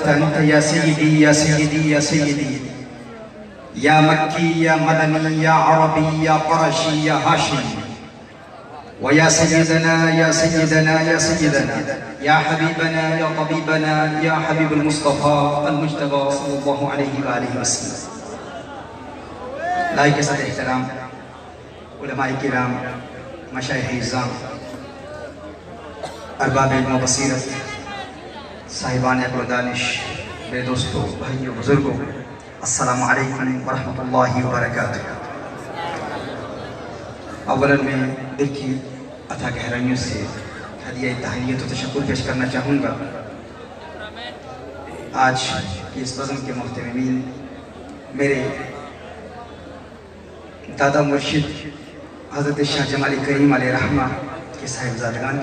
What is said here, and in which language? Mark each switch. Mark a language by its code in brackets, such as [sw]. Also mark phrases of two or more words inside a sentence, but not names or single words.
[ar] أنت يا سيدي يا سيدي يا سيدي يا مكي يا مدني يا عربي يا قرشي يا هاشمي ويا سيدنا يا سيدنا يا سيدنا يا حبيبنا يا طبيبنا يا حبيب المصطفى المجتبى صلى الله عليه وآله وسلم [ur] لائق صدر احترام علماء کرام مشایخ اعظام ارباب علم و بصیرت صاحبان عقل و دانش میرے دوستوں بھائیوں بزرگوں [ar] السلام علیکم ورحمۃ اللہ وبرکاتہ [ur] اولاً میں دل کی اتھا گہرائیوں سے ہدیہ تہنیت و تشکر پیش کرنا چاہوں گا. آج کی اس بزم کے محتمین میرے دادا مرشد حضرت شاہ جمالی کریم علیہ رحمہ کے صاحبزادگان